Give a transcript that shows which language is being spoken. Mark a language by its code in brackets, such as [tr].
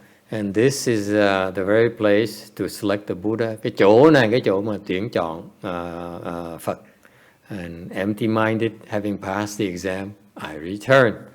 [en] And this is the very place to select the Buddha. [vi] Cái chỗ này, cái chỗ mà tuyển chọn Phật. [en] And empty-minded, having passed the exam, I return.